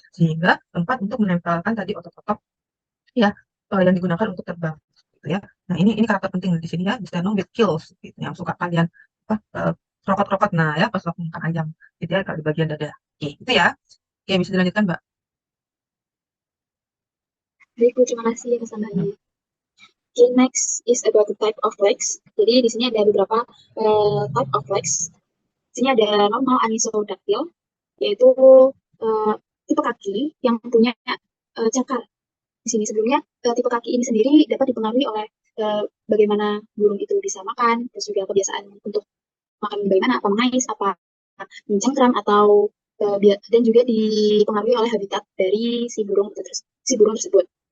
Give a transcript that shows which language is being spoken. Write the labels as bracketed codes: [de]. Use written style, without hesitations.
[id] Sehingga tempat untuk menempelkan tadi otot-otot ya yang digunakan untuk terbang gitu ya. Nah, ini karakter penting di sini ya, di sternum with gills gitu yang suka kalian apa krokot-krokot nah ya pas waktu makan ayam gitu ya kalau di bagian dada. Oke, itu ya. Oke, bisa dilanjutkan, Mbak. Baik Bu, terima kasih atas tambahannya. [en] Okay, next is about the type of legs. [id] Jadi di sini ada beberapa [en] type of legs. [id] Di sini ada normal anisodactyl, yaitu uh, tipe kaki yang punya cakar. Di sini sebelumnya tipe kaki ini sendiri dapat dipengaruhi oleh bagaimana burung itu bisa makan, terus juga kebiasaan untuk makan bagaimana, apa mengais, apa mencengkram, atau dan juga dipengaruhi oleh habitat dari si burung tersebut.